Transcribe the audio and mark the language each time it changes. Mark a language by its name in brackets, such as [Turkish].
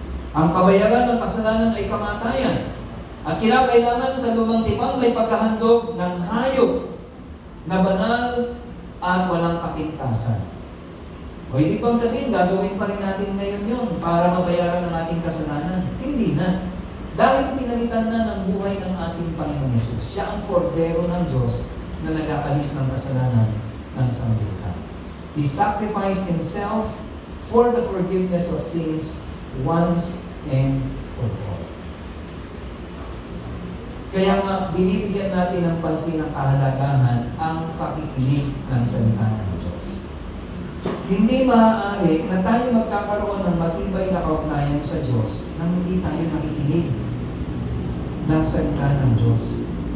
[Filipino] Ang kabayaran ng kasalanan ay kamatayan. At kinakailangan sa lumang tipan may paghahandog ng hayop na banal at walang kapintasan. O hindi bang sabihin, gagawin pa rin natin ngayon yun para mabayaran ang ating kasalanan? Hindi na. Dahil pinalitan na ng buhay ng ating Panginoong Hesus. Siya ang kordero ng Diyos na nag-aalis ng kasalanan ng sanglibutan. [English] He sacrificed Himself for the forgiveness of sins once and for all. [Filipino] Kaya nga, binibigyan natin ng pansin ng kahalagahan ang pakikinig ng salita ng Diyos. Hindi maaari na tayo magkakaroon ng matibay na kaugnayan sa Diyos nang hindi tayo nakikinig ng salita ng Diyos.